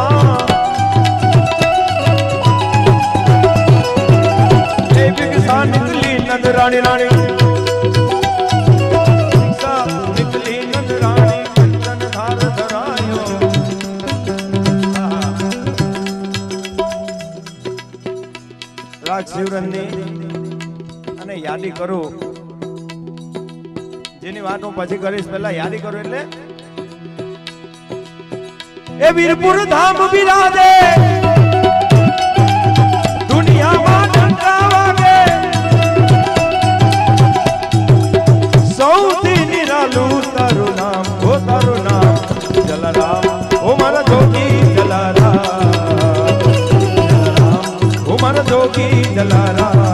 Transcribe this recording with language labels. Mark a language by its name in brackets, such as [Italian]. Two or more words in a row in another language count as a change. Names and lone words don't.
[Hindi] ए भिक्षा निकली नंद रानी रानी भिक्षा निकली नंद रानी कंचन धार धरायो राग शिवरंजनी [Gujarati] અને યાદી કરું જેની વાત હું પછી કરીશ પહેલા યાદી કરું એટલે એ વીરપુર ધામ બિરાજે દુનિયામાં ડંકા વાગે સૌથી નિરાલું તારું નામ ઓ તારું નામ જલારામ ઓ મારા જોગી જલારામ ઓ મારા જોગી જલારામ